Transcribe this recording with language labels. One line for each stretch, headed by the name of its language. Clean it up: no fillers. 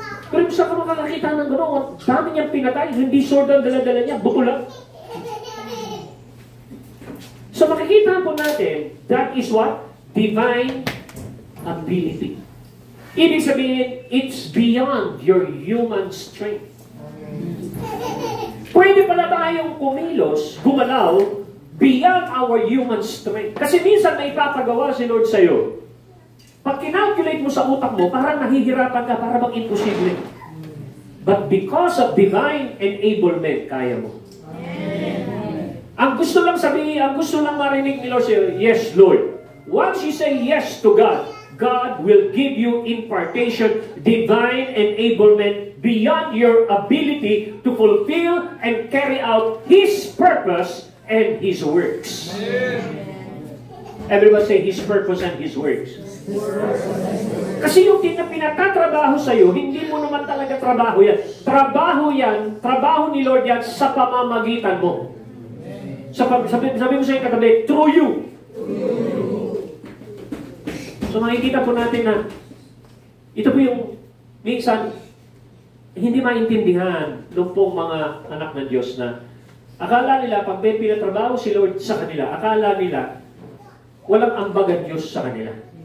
Filipino: Pero sa ka makakakita ng gano'n, dami niyang pinatay, hindi sword ang dala-dala niya, buto lang.
English: So
Filipino: makikita po natin,
English: that is what? Divine ability.
Filipino: Ibig sabihin,
English: it's beyond your human strength.
Filipino: Pwede pala tayong kumilos, gumalaw,
English: beyond our human strength.
Filipino: Kasi minsan may papagawa si Lord sa'yo. Pag kinalculate mo sa utak mo, parang nahihirapan ka, para bang imposible.
English: But because of divine enablement,
Filipino: kaya mo. Ang gusto lang sabihin, ang gusto lang marinig ni Lord sa'yo,
English: yes, Lord. Once you say yes to God, God will give you impartation, divine enablement beyond your ability to fulfill and carry out His purpose and His works. Everyone say His purpose and His works.
Filipino: Kasi yung pinatatrabaho sa'yo, hindi mo naman talaga trabaho yan. Trabaho ni Lord yan sa pamamagitan mo. Sabi mo sa'yo katabi,
English: through you.
Filipino: So makikita po natin na ito po yung minsan hindi maintindihan ng pong mga anak ng Diyos na akala nila pag may pinatrabaho si Lord sa kanila, akala nila walang ambag ang Diyos sa kanila.